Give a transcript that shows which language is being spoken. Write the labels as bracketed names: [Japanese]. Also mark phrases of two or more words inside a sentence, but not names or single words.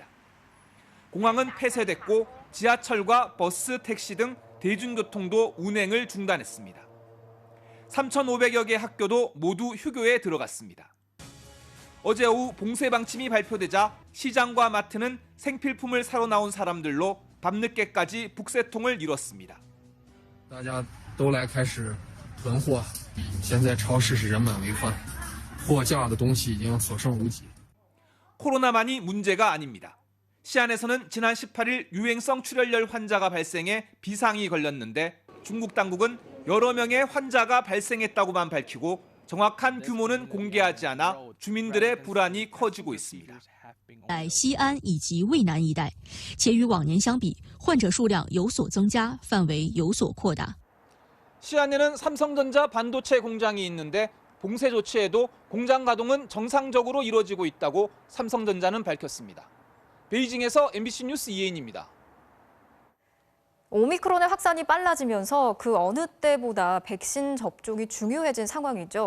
[Korean] 공항은 폐쇄됐고 지하철과 버스, 택시 등 대중교통도 운행을 중단했습니다. 3,500여 개 학교도 모두 휴교에 들어갔습니다. 어제 오후 봉쇄 방침이 발표되자 시장과 마트는 생필품을 사러 나온 사람들로 밤늦게까지 북새통을 이뤘습니다. [Chinese] 大家都来开始囤货，现在超市是人满为患，货架的东西已经所剩无几。 [Korean] 코로나만이 문제가 아닙니다. 시안에서는 지난 18일 유행성 출혈열 환자가 발생해 비상이 걸렸는데 중국 당국은 여러 명의 환자가 발생했다고만 밝히고 정확한 규모는 공개하지 않아 주민들의 불안이 커지고 있습니다. [Chinese] 在西安以及渭南一带，且与往年相比，患者数量有所增加，范围有所扩大。 [Korean] 시안에는 삼성전자 반도체 공장이 있는데 봉쇄 조치에도 공장 가동은 정상적으로 이루어지고 있다고 삼성전자는 밝혔습니다. 베이징에서 MBC 뉴스 이혜인입니다. 오미크론의 확산이 빨라지면서 그 어느 때보다 백신 접종이 중요해진 상황이죠.